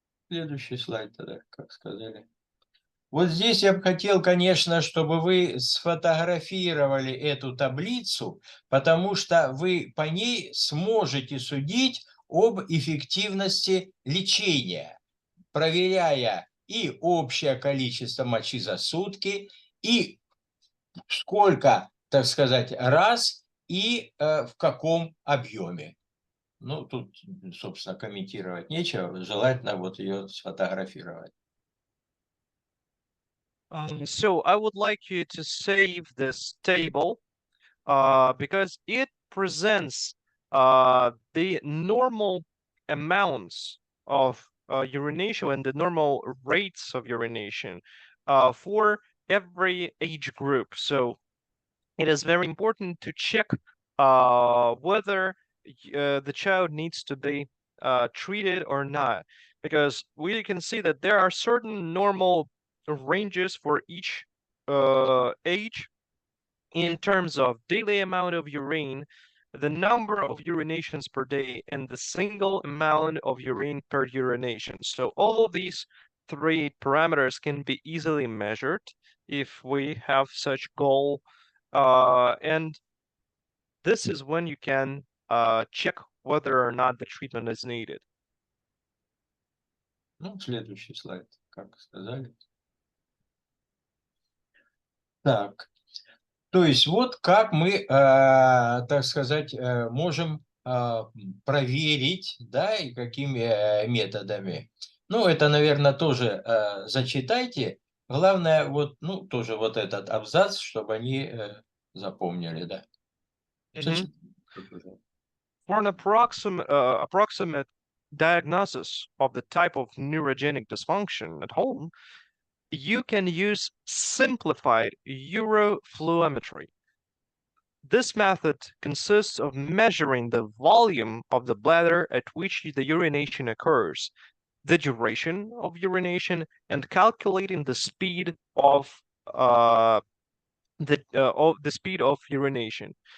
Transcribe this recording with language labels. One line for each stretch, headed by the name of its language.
Russian: Следующий слайд тогда, как сказали. Вот здесь я бы хотел, конечно, чтобы вы сфотографировали эту таблицу, потому что вы по ней сможете судить об эффективности лечения, проверяя и общее количество мочи за сутки, и сколько, так сказать, раз, и в каком объеме. Ну, тут, собственно, комментировать нечего, желательно вот ее сфотографировать.
English: So I would like you to save this table because it presents the normal amounts of urination and the normal rates of urination for every age group. So it is very important to check whether the child needs to be treated or not, because we can see that there are certain normal ranges for each age in terms of daily amount of urine, the number of urinations per day, and the single amount of urine per urination. So all of these three parameters can be easily measured if we have such goal. And this is when you can check whether or not the treatment is needed.
Russian: Ну, следующий слайд, как сказали. Так, то есть вот как мы, так сказать, можем проверить, да, и какими методами. Ну, это, наверное, тоже зачитайте. Главное, вот, ну, тоже вот этот абзац, чтобы они запомнили, да. Зачитайте, пожалуйста.
English: For an approximate diagnosis of the type of neurogenic dysfunction at home, you can use simplified urofluometry. This method consists of measuring the volume of the bladder at which the urination occurs, the duration of urination, and calculating the speed of the speed of urination.